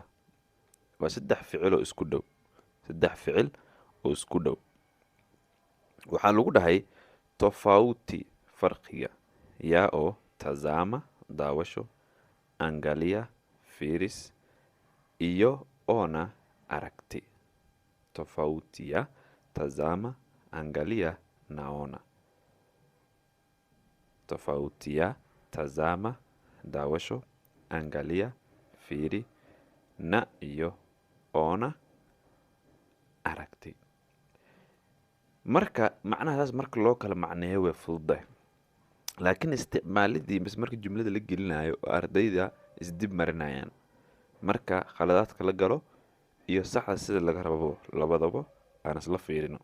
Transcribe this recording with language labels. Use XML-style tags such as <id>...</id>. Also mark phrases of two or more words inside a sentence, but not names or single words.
<so>waa 3 ficil oo isku dhow. 3 ficil oo isku dhow. waxaa lagu dhahay tofauti, farqiga, yaa oo tazama, daawasho, angalia, fiiris, iyo ona, aragti.</so> <sw>Tofauti ya tazama, angalia, naona. Tofauti ya tazama, daawasho, angalia,</sw> <so>fiiri, na iyo ona, aragti. marka macnahaas marka loo kala macneeyo way fududahay, laakiin isticmaalidii bas marka jumlada la gelinayo oo ardayda isdib marinayaan marka khaladaadka la galo iyo saxda sida laga rabo labadaba aan isla fiirino.</so>